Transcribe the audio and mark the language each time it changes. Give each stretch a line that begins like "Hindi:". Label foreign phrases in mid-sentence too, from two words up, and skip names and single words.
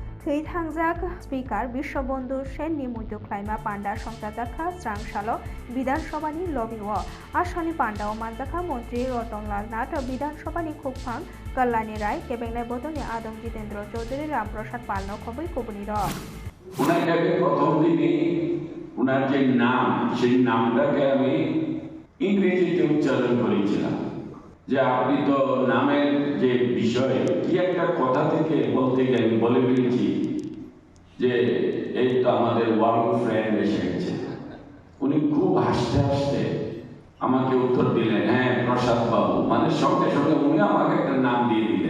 Kok Borok: थैथांजाक स्पीकार विश्वबंधु सेननि मुद्दुख्लायमा पांडा संजाजाखा स्रांसालो विधानसभानि लबिओ आसामनि पांडाओ मानजाखा मन्त्री रतनलाल नाथ विधानसभानि खुफां कल्याणी राय केबेंनाय बदलनि आदम जितेंद्र चौधरी रामप्रसाद पालनो खबै कबुनि र
Bangla: উনাকে প্রথম দিনে উনার যে নাম সেই নামটাকে আমি ইংরেজিতে উচ্চারণ করেছিলাম যে আপনি তো নামের যে বিষয় কি একটা কথা থেকে বলতে গিয়ে আমি বলে ফেলেছি যে এই তো আমাদের
English: world friend
Bangla: এসে গেছে। উনি খুব হাসতে হাসতে আমাকে উত্তর দিলেন, হ্যাঁ প্রসাদ বাবু, মানে সঙ্গে সঙ্গে উনি আমাকে একটা নাম দিয়ে দিলেন।